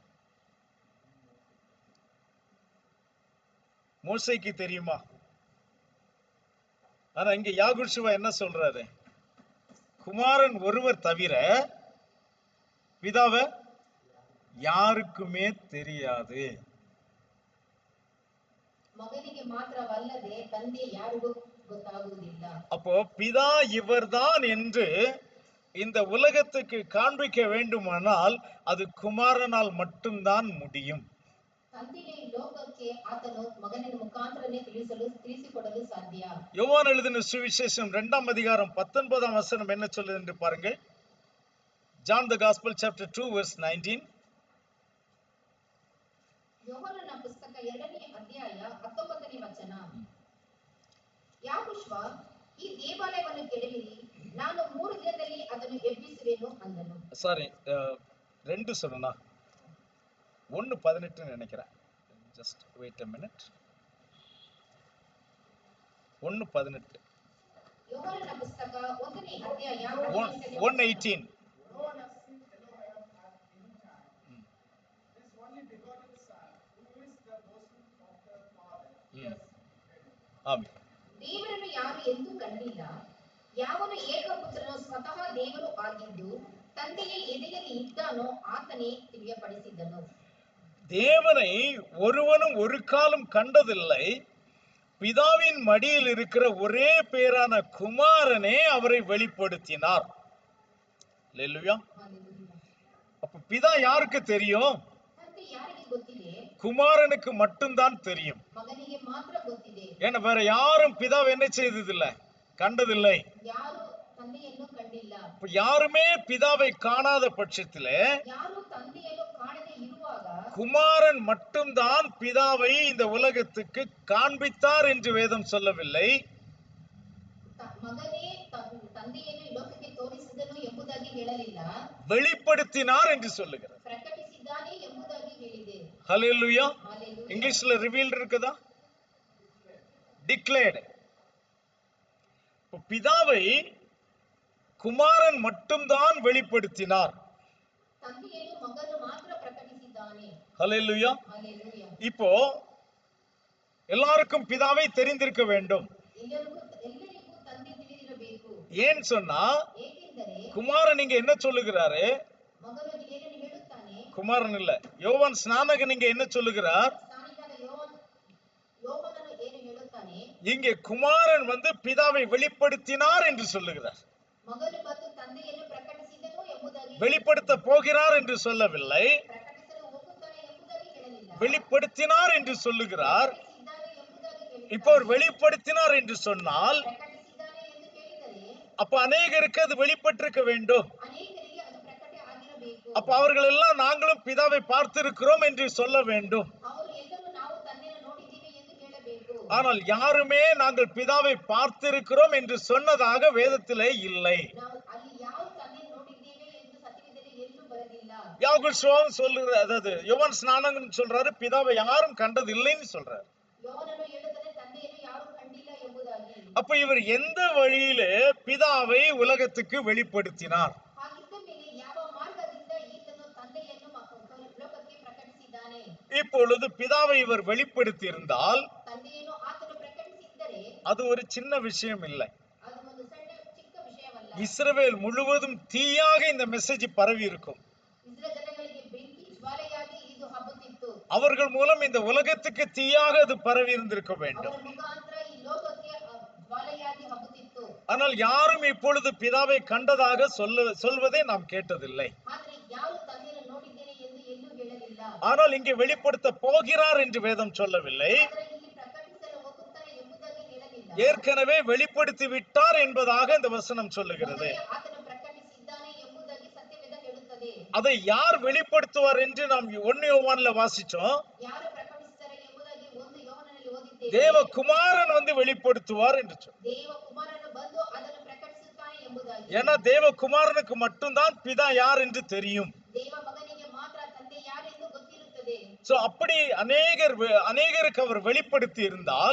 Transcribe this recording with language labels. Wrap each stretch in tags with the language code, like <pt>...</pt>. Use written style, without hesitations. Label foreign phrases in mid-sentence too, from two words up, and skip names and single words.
<ta>மோசேக்கு தெரியுமா? ஆனா இங்க யாகுஷுவா என்ன சொல்றாரு? குமாரன் ஒருவர் தவிர பிதாவை யாருக்குமே தெரியாது.</ta> <kn>ಮಗನಿಗೆ ಮಾತ್ರವಲ್ಲದೆ ತಂದೆ ಯಾರಿಗೂ ಗೊತ್ತಾಗುವುದಿಲ್ಲ.</kn> <ta>அப்போ பிதா இவர்தான் என்று இந்த உலகத்துக்கு காண்பிக்க வேண்டுமானால் அது குமாரனால் மட்டும்தான் முடியும்.</ta> <kn>ತಂದೆಯೇ ಲೋಕಕ್ಕೆ ಆತನು ಮಗನ ಮುಖಾಂತರನೇ ತಿಳಿಸಿಕೊಡಲು ಸಾಧ್ಯ.</kn> <ta>யோவான் எழுதின சுவிசேஷம் 2ஆம் அதிகாரம் 19ஆம் வசனம் என்ன சொல்லுது என்று பாருங்கள்.</ta> <en>John the Gospel chapter 2 verse 19.</en> <kn>ಯೋಹಾನನ ಪುಸ್ತಕ 2ನೇ ಅಧ್ಯಾಯ 19ನೇ ವಚನ. ಯಾಹುಶ್ವ ಈ ದೇವಾಲಯವನ್ನು ಕೆಡವಿರಿ, ನಾನು 3 ದಿನದಲ್ಲಿ ಅದನ್ನು ಎಬ್ಬಿಸುವೆನು ಅಂದನು.</kn> <ta>சாரி, 2 சொன்னா 1:18 நினைக்கிறேன்.</ta> <en>just wait a minute. 1:18.</en> <kn>ಯೋಹಾನನ ಪುಸ್ತಕ 1ನೇ ಅಧ್ಯಾಯ 1:18.</kn> <en>No one has seen Elohim at any time. His only begotten Son, who is the bosom of the Father. Yes.</en> <ta>ஆமென்.</ta> <kn>ದೇವರನ್ನು ಯಾರು ಎಂದೂ ಕಂಡಿಲ್ಲ. ಯಾವನು ಏಕಪುತ್ರನು ಸ್ವತಃ ದೇವರು ಆಗಿದ್ದು ತಂದೆಯ ಎದೆಯಲ್ಲಿ ಇದ್ದಾನೋ ಆತನೇ ತಿಳಿಯಪಡಿಸಿದನು.</kn> <ta>தேவனை ஒருவனும் ஒரு காலம் கண்டதில்லை. பிதாவின் மடியில் இருக்கிற ஒரே பேரான குமாரனே அவரை வெளிப்படுத்தினார். அல்லேலூயா. அப்ப பிதா யாருக்கு தெரியும்?</ta> <kn>ತಂದೆ ಯಾರಿಗೆ ಗೊತ್ತಿದೆ?</kn> <ta>குமாரனுக்கு மட்டும்தான் தெரியும்.</ta> <kn>ಮಗನಿಗೆ ಮಾತ್ರ ಗೊತ್ತಿದೆ.</kn> <ta>ஏன்னா வேற யாரும் பிதாவை என்ன செய்ததில்லை, கண்டதில்லை.</ta> <kn>ಯಾರು ತಂದೆಯನ್ನು ಕಂಡಿಲ್ಲ.</kn> <ta>இப்ப யாருமே பிதாவை காணாத பட்சத்திலே,</ta> <kn>ಯಾರು ತಂದೆಯನ್ನು ಕಾಣದೇ ಇರುವಾಗ</kn> <ta>குமாரன் மட்டும்தான் பிதாவை இந்த உலகத்துக்கு காண்பித்தார் என்று வேதம் சொல்லவில்லை.</ta> <kn>ಮಗನೇ ತಂದೆಯನ್ನು ಈ ಲೋಕಕ್ಕೆ ತೋರಿಸಿದನು ಎಂಬುದಾಗಿ ಹೇಳಲಿಲ್ಲ,</kn> <ta>வெளிப்படுத்தினார் என்று சொல்லுகிறது.</ta> <kn>ಪ್ರಕಟಿಸಿದ್ದಾನೆ ಎಂಬುದಾಗಿ ಹೇಳಿದೆ.</kn> <ta>ஹல்லேலூயா.</ta> <en>Hallelujah.</en> <ta>இங்கிலீஷ்ல ரிவீல்ட் இருக்குதா? டிக்ளேர்ட். பிதாவை குமாரன் மட்டும்தான் வெளிப்படுத்தினார்.</ta> <kn>ತಂದೆಯನ್ನು ಮಗನು ಮಾತ್ರ ಪ್ರಕಟಿಸಿದ್ದಾನೆ.</kn> <ta>ஹல்லேலூயா.</ta> <en>Hallelujah.</en> <ta>இப்போ எல்லாருக்கும் பிதாவை தெரிந்திருக்க வேண்டும்.</ta> <kn>ಎಲ್ಲರಿಗೂ ತಂದೆ ತಿಳಿದಿರಬೇಕು.</kn> <ta>ஏன் சொன்னா,</ta> <kn>ಏಕೆಂದರೆ</kn> <ta>குமாரன் இங்க என்ன சொல்லுகிறாரு?</ta> <kn>ಮಗನು ಏನನ್ನು ಹೇಳುತ್ತಾನೆ?</kn> <ta>குமாரன் இல்ல, யோவான் ஸ்நானகன் இங்க என்ன சொல்லுகிறார்?</ta> <kn>ಸ್ನಾನಿಕನಾದ ಯೋಹಾನನು ಏನು ಹೇಳುತ್ತಾನೆ?</kn> <ta>இங்கே குமாரன் பிதாவை வெளிப்படுத்தினார் என்று சொல்லுகிறார்.</ta> <kn>ಮಗನು ಬಂದು ತಂದೆಯನ್ನು ಪ್ರಕಟಿಸಿದನು ಎಂಬುದಾಗಿ,</kn> <ta>வெளிப்படுத்த போகிறார் என்று சொல்லவில்லை,</ta> <kn>ಪ್ರಕಟಿಸಲು ಹೋಗುತ್ತಾನೆ ಎಂಬುದಾಗಿ ಹೇಳಲಿಲ್ಲ,</kn> <ta>வெளிப்படுத்தினார் என்று சொல்லுகிறார்.</ta> <kn>ಪ್ರಕಟಿಸಿದ್ದಾನೆ ಎಂಬುದಾಗಿ ಹೇಳಿದ್ದಾನೆ.</kn> <ta>இப்போ அவர் வெளிப்படுத்தினார் என்று சொன்னால்,</ta> <kn>ಪ್ರಕಟಿಸಿದ್ದಾನೆ ಎಂದು ಹೇಳಿದರೆ</kn> <ta>அப்ப அநேகருக்கு அது வெளிப்பட்டிருக்க வேண்டும்.</ta> <kn>ಅನೇಕರಿಗೆ ಅದು ಪ್ರಕಟ ಆಗಿರಬೇಕು.</kn> <ta>அப்ப அவர்கள் எல்லாம் நாங்களும் பிதாவை பார்த்திருக்கிறோம் என்று சொல்ல வேண்டும்.</ta> <kn>ಅವರು ಎಲ್ಲರೂ ನಾವು ತಂದೆಯನ್ನು ನೋಡಿದ್ದೀವಿ ಎಂದು ಹೇಳಬೇಕು.</kn> <ta>ஆனால் யாருமே நாங்கள் பிதாவை பார்த்திருக்கிறோம் என்று சொன்னதாக வேதத்திலே இல்லை.</ta> <kn>ನಾವು ಅಲ್ಲಿ ಯಾವ ತಂದೆಯನ್ನು ನೋಡಿದ್ದೇವೆ ಎಂದು ಸತ್ಯವೇದದಲ್ಲಿ ಎಲ್ಲೂ ಬರೆದಿಲ್ಲ.</kn> <ta>யாகுல் ஸ்வாமி சொல்லுற, அதாவது யோவான் ஸ்நானகன் சொல்றாரு, பிதாவை யாரும் கண்டது இல்லைன்னு சொல்றாரு.</ta> <kn>ಯೋಹಾನನು ಹೇಳುತ್ತಾನೆ ತಂದೆಯನ್ನು ಯಾರೂ ಕಂಡಿಲ್ಲ ಎಂಬುದಾಗಿ.</kn> <ta>அப்ப இவர் எந்த வழியிலே பிதாவை உலகத்துக்கு வெளிப்படுத்தினார்?</ta> <kn>ಹಾಗಿದ್ದ ಮೇಲೆ ಯಾವ ಮಾರ್ಗದಿಂದ ಈತನು ತಂದೆಯನ್ನು ಲೋಕಕ್ಕೆ ಪ್ರಕಟಿಸಿದ್ದಾನೆ?</kn> <ta>இப்பொழுது பிதாவை இவர் வெளிப்படுத்தி இருந்தால்</ta> <kn>ತಂದೆಯನ್ನು ಆತನು ಪ್ರಕಟಿಸಿದ್ದರೆ</kn> <ta>அது ஒரு சின்ன விஷயம் இல்லை.</ta> <kn>ಅದು ಒಂದು ಸಣ್ಣ ಚಿಕ್ಕ ವಿಷಯವಲ್ಲ.</kn> <ta>இஸ்ரவேல் முழுவதும் தீயாக இந்த மெசேஜ் பரவி இருக்கும்.</ta> <kn>ಇಸ್ರಾಯೇಲ್ ಜನಗಳಿಗೆ ಬೆಂಕಿ ಜ್ವಾಲೆಯಾಗಿ ಇದು ಹಬ್ಬುತ್ತಿತ್ತು.</kn> <ta>அவர்கள் மூலம் இந்த உலகத்துக்கு தீயாக அது பரவி இருந்திருக்க வேண்டும்.</ta> <kn>ಅವರ ಮುಖಾಂತರ ಈ ಲೋಕಕ್ಕೆ ಜ್ವಾಲೆಯಾಗಿ ಹಬ್ಬುತ್ತಿತ್ತು.</kn> <ta>ஆனால் யாரும் இப்பொழுது பிதாவை கண்டதாக சொல்வதை நாம் கேட்டதில்லை.</ta> <kn>ಆದರೆ ಯಾರು ತಂದೆಯನ್ನು ನೋಡಿದ್ದೇನೆ ಎಂದು ಎಲ್ಲೂ ಹೇಳಲಿಲ್ಲ.</kn> <ta>ஆனால் இங்கே வெளிப்படுத்த போகிறார் என்று வேதம் சொல்லவில்லை,</ta> <kn>ಆದರೆ ಇಲ್ಲಿ ಪ್ರಕಟಿಸಲು ಹೋಗುತ್ತಾರೆ ಎಂಬುದಾಗಿ ಹೇಳಲಿಲ್ಲ.</kn> <ta>ஏற்கனவே வெளிப்படுத்தி விட்டார் என்பதாக இந்த வசனம் சொல்லுகிறது.</ta> <kn>ಮೊದಲೇ ಆತನು ಪ್ರಕಟಿಸಿದ್ದಾನೆ ಎಂಬುದಾಗಿ ಸತ್ಯವೇದ ಹೇಳುತ್ತದೆ.</kn> <ta>அதை யார் வெளிப்படுத்துவார் என்று நாம் 1 யோவான்ல வாசிச்சோம்.</ta> <kn>ಯಾರು ಪ್ರಕಟಿಸುತ್ತಾರೆ ಎಂಬುದಾಗಿ 1 ಯೋಹಾನನಲ್ಲಿ ಓದಿದ್ದೇವೆ.</kn> <ta>தேவகுமாரன் வெளிப்படுத்துவார் என்று சொன்னார்.</ta> <kn>ದೇವಕುಮಾರನು ಬಂದು ಅದನ್ನು ಪ್ರಕಟಿಸುತ್ತಾನೆ ಎಂಬುದಾಗಿ.</kn> <ta>ஏன்னா தேவகுமாரனுக்கு மட்டும்தான் பிதா யார் என்று தெரியும்.</ta> <kn>ದೇವ ಮಗನಿಗೆ ಮಾತ್ರ ತಂದೆ ಯಾರೆಂದು ಗೊತ್ತಿರುತ್ತದೆ.</kn> <ta>சோ அப்படி அநேகருக்கு அவர் வெளிப்படுத்தி இருந்தால்,</ta>